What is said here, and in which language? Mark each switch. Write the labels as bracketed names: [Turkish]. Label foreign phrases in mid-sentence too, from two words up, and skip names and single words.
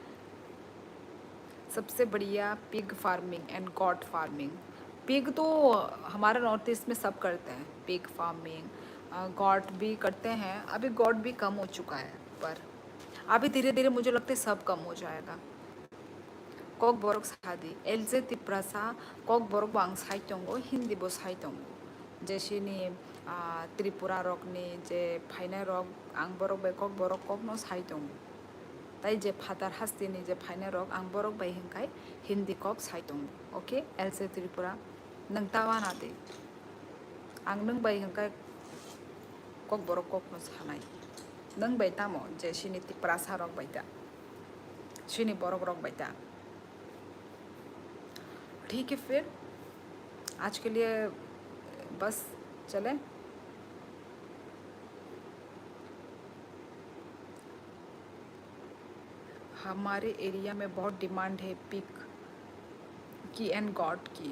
[Hindi] सबसे बढ़िया [English] pig farming and goat farming. [Hindi] पिग तो हमारे नॉर्थ ईस्ट में सब करते हैं, [English] pig farming [Hindi] गॉट भी करते हैं। अभी गॉट भी कम हो चुका है, पर अभी धीरे धीरे मुझे लगता है सब कम हो जाएगा। [Kok Borok] कॉक बोरक सादी एलजे तिप्रासा कॉक बोरक वांग साइटोंगो हिंदी बो साइटोंगो जैसेनि त्रिपुरा रकनि जे फाइनाय रक आं बोरक बाय कॉक बोरक कॉक नो साइटोंगो ताई जे फादार हास्तिनि जे फाइनाय रक आं बोरक बाय हिंखाय हिंदी कॉक साइटोंगो। ओके एलजे त्रिपुरा नोंतावा नादे आं नों बाय हिंखाय कॉक बोरक कॉक नो सानाय नों बाय तामो जे सिनि तिप्रासा रक बायता सिनि बोरक रक बायता। [Hindi] ठीक है, फिर आज के लिए बस चले। हमारे एरिया में बहुत डिमांड है पिक की एंड गॉड की।